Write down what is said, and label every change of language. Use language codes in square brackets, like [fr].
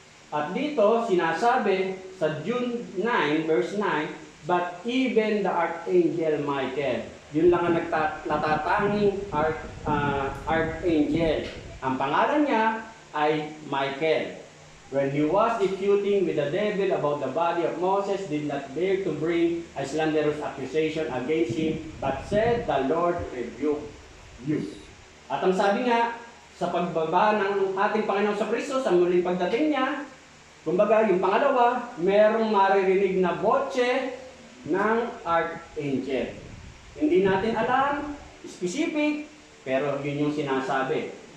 [tl] At dito, sinasabi sa June 9, verse 9, [en] but even the archangel Michael. [tl] Yun lang ang natatanging archangel. Ang pangalan niya ay Michael. [en] When he was disputing with the devil about the body of Moses, did not dare to bring a slanderous accusation against him, but said, the Lord rebuke you. [tl] At ang sabi nga, sa pagbaba ng ating Panginoon sa Kristo, sa muling pagdating niya, kumbaga, yung pangalawa, merong maririnig na botse ng archangel. Hindi natin alam, specific, pero yun yung sinasabi.